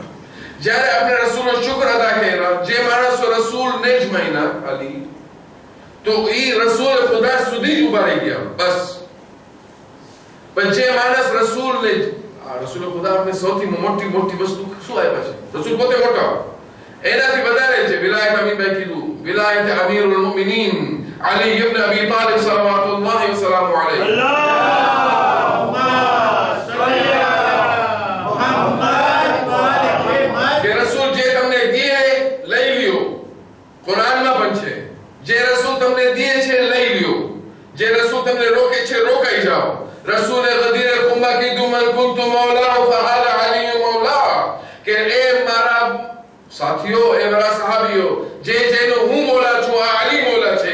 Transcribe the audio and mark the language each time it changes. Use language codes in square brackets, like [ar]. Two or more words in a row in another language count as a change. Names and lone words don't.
[gu] જ્યારે આપણે રસૂલનો શુક્ર અદા કર્યા, જે માણસો રસૂલને જ માન્યા ખાલી, તો એ રસૂલ ખુદા સુધી જ ઉભા રહી ગયા બસ. પણ જે માણસ રસૂલને રસૂલ ખુદા આપણે સૌથી મોટી વસ્તુ શું આપ્યા છે? રસૂલ પોતે મોટા, એનાથી વધારે છે. વિલાયત અમીરભાઈ કીધું, વિલાયત [ar] أمير المؤمنين [gu] Ali ibn Abi Talib [ar] صلوات الله وسلام عليه. اللهم صل على محمد وآل محمد. [gu] કે રસૂલ જે તમને દીએ લઈ લ્યો. કુરાનમાં પણ છે, જે રસૂલ તમને દીએ છે લઈ લ્યો, જે રસૂલ તમને રોકે છે રોકાઈ જાઓ. રસૂલે ગદીર કુંબા કીધું, [ar] من كنت مولاه فهذا علي مولا, [gu] કે એ મારા સાથીઓ, એ મારા સહાબીઓ, જેનો હું મૌલા છું, આ અલી મૌલા છે.